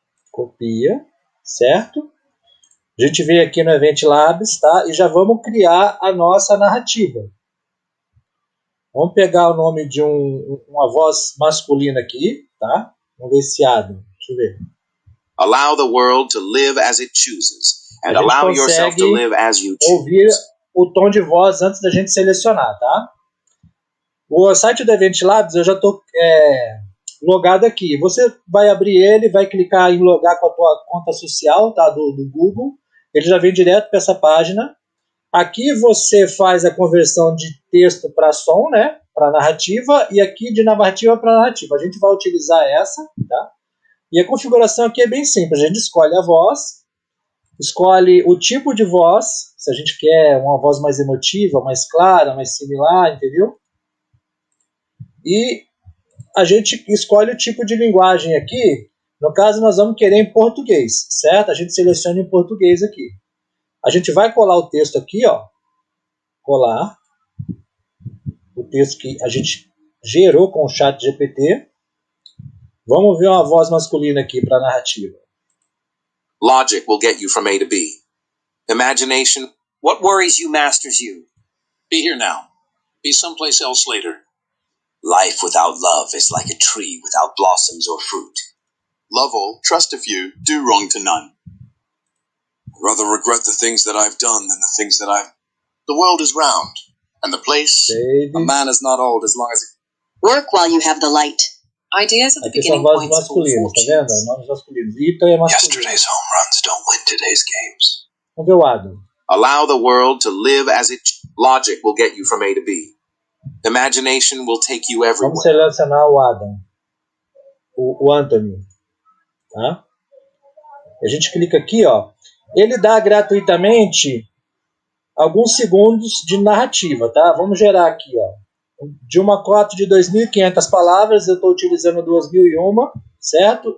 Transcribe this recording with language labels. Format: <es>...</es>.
<pt>Copia, certo? A gente vem aqui no Event Labs, tá? E já vamos criar a nossa narrativa. Vamos pegar o nome de uma voz masculina aqui, tá? Vamos ver esse Adam. Deixa eu ver.</pt> <en>Allow the world to live as it chooses, and allow yourself to live as you choose.</en> <pt>Ouvir o tom de voz antes da gente selecionar, tá? O site do Event Labs eu já estou logado aqui. Você vai abrir ele, vai clicar em logar com a tua conta social, tá? Do Google. Ele já vem direto para essa página. Aqui você faz a conversão de texto para som, né? Para narrativa, e aqui de narrativa para narrativa. A gente vai utilizar essa, tá? E a configuração aqui é bem simples. A gente escolhe a voz, escolhe o tipo de voz, se a gente quer uma voz mais emotiva, mais clara, mais similar, entendeu? E a gente escolhe o tipo de linguagem aqui. No caso, nós vamos querer em português, certo? A gente seleciona em português aqui. A gente vai colar o texto aqui, ó. Colar o texto que a gente gerou com o ChatGPT. Vamos ver uma voz masculina aqui para a narrativa.</pt> <en>Logic will get you from A to B. Imagination. What worries you masters you. Be here now. Be someplace else later. Life without love is like a tree without blossoms or fruit. Love all, trust a few, do wrong to none. I'd rather regret the things that I've done than the things that I've... The world is round, and the place... Baby. A man is not old as long as... Work while you have the light. Ideas at the</en> <pt>Aqui são</pt> <en>beginning</en> <pt>vozes</pt> <en>points of all</en> <pt>masculinas, tá vendo?</pt> <en>fortunes.</en> <pt>Nomes masculinos. Ita é masculino.</pt> <en>Yesterday's home runs don't win today's games.</en> <pt>Vamos ver o Adam.</pt> <en>Allow the world to live as it... Logic will get you from A to B. Imagination will take you everywhere.</en> <pt>Vamos selecionar o Adam. O Anthony. Tá? A gente clica aqui, ó. Ele dá gratuitamente alguns segundos de narrativa, tá? Vamos gerar aqui, ó. De uma cota de 2.500 palavras, eu estou utilizando 2.001, certo?</pt>